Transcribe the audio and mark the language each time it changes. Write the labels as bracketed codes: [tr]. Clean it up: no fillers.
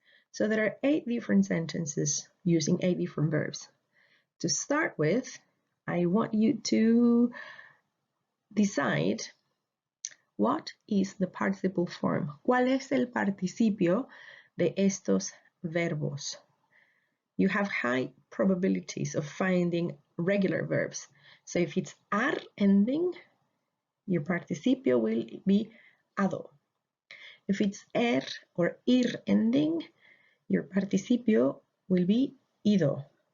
[en] So there are 8 different sentences using 8 different verbs. To start with, I want you to decide what is the participle form. [es] ¿Cuál es el participio de estos verbos? [en] You have high probabilities of finding regular verbs. So if it's ar ending, your participio will be ado. If it's er or ir ending, your participio will be ido.